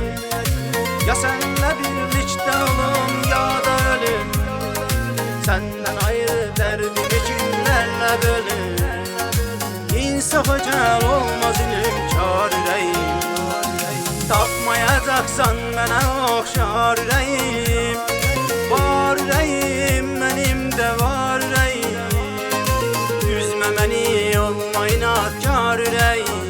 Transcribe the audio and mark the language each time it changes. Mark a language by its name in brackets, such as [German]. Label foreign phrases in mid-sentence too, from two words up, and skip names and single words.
[Turkish] Ya senle birlikte olum ya da ölüm. Senden ayrı derdimi kimlerle bölüm. [Azerbaijani] İnsafa cel olmaz inkar ürəyim. Tapmayacaksan mənə oxşar ürəyim. Var ürəyim, mənim də var ürəyim. Üzmə məni olma inadkar ürəyim.